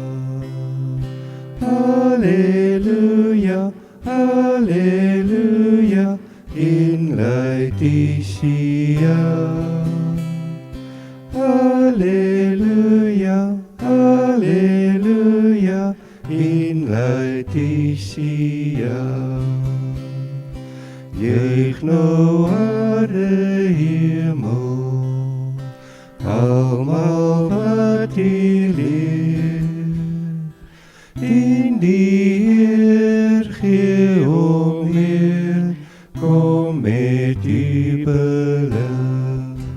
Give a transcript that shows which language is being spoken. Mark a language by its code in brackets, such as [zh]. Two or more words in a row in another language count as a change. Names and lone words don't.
[la] Halleluja, halleluja, in laetitia. Halleluja, halleluja, in laetitia. [af] Juich nou aarde hemel, almal wat hier leef, dien die Heer gee om eer, kom met jubelen.